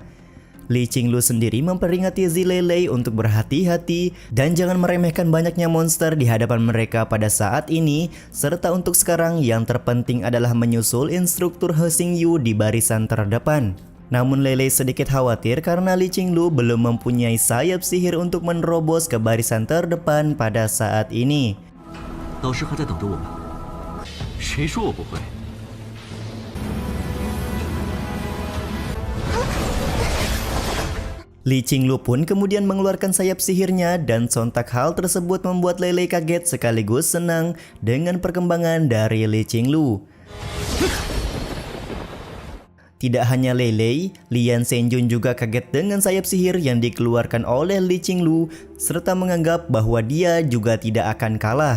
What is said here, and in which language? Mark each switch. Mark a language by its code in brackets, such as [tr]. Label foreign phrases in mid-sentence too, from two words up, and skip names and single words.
[id] Li Qinglu sendiri memperingati Zilei untuk berhati-hati dan jangan meremehkan banyaknya monster di hadapan mereka pada saat ini, serta untuk sekarang yang terpenting adalah menyusul instruktur He Xingyu di barisan terdepan. Namun Lei sedikit khawatir karena Li Qinglu belum mempunyai sayap sihir untuk menerobos ke barisan terdepan pada saat ini. [zh] 老师还在等着我们。谁说我不会？ [id] Li Qinglu pun kemudian mengeluarkan sayap sihirnya dan sontak hal tersebut membuat Lei kaget sekaligus senang dengan perkembangan dari Li Qinglu. Tidak hanya Lei, Lian Zhenjun juga kaget dengan sayap sihir yang dikeluarkan oleh Li Qinglu serta menganggap bahwa dia juga tidak akan kalah.